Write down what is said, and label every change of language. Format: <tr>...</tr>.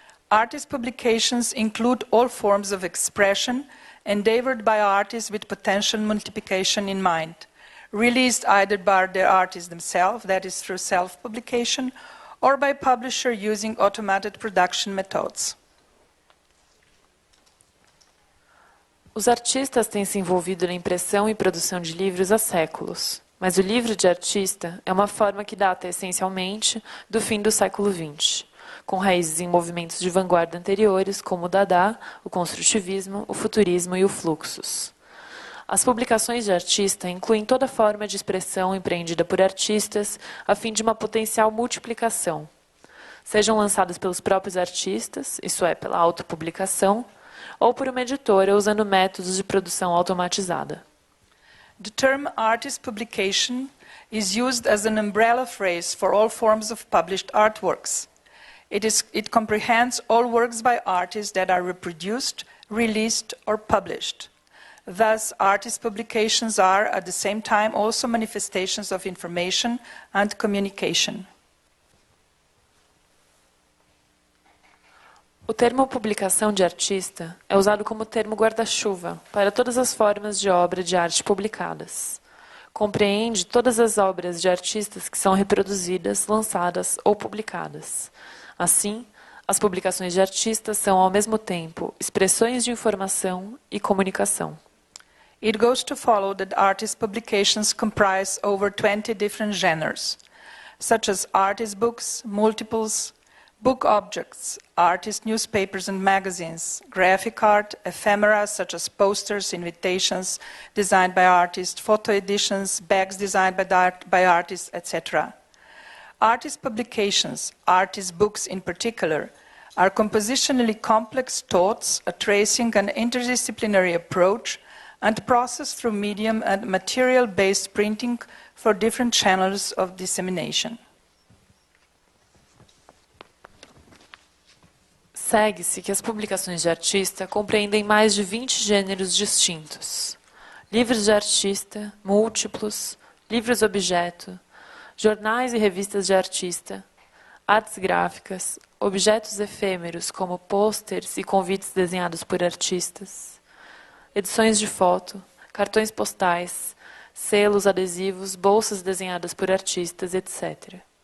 <en>Artist publications include all forms of expression endeavored by artists with potential multiplication in mind, released either by the artists themselves, that is through self-publication, or by publisher using automated production methods.</en> <pt>Os artistas têm se envolvido na impressão e produção de livros há séculos, mas o livro de artista é uma forma que data essencialmente do fim do século XX, com raízes em movimentos de vanguarda anteriores como o Dada, o Construtivismo, o Futurismo e o Fluxus. As publicações de artista incluem toda forma de expressão empreendida por artistas a fim de uma potencial multiplicação, sejam lançadas pelos próprios artistas, isso é, pela autopublicação, ou por uma editora usando métodos de produção automatizada.</pt> <en>The term artist publication is used as an umbrella phrase for all forms of published artworks. It comprehends all works by artists that are reproduced, released, or published. Thus, artist publications are, at the same time, also manifestations of information and communication.</en> <pt>O termo publicação de artista é usado como termo guarda-chuva para todas as formas de obra de arte publicadas. Compreende todas as obras de artistas que são reproduzidas, lançadas ou publicadas. Assim, as publicações de artistas são, ao mesmo tempo, expressões de informação e comunicação.</pt> <en>It goes to follow that artist publications comprise over 20 different genres, such as artist books, multiples, book objects, artist newspapers and magazines, graphic art, ephemera such as posters, invitations designed by artists, photo editions, bags designed by artists, etc. Artist publications, artist books in particular, are compositionally complex thoughts, a tracing and interdisciplinary approach, and processed through medium and material-based printing for different channels of dissemination.</en> <pt>Segue-se que as publicações de artista compreendem mais de 20 gêneros distintos. Livros de artista, múltiplos, livros-objeto, jornais e revistas de artista, artes gráficas, objetos efêmeros como pôsteres e convites desenhados por artistas, edições de foto, cartões postais, selos, adesivos, bolsas desenhadas por artistas, etc.</pt>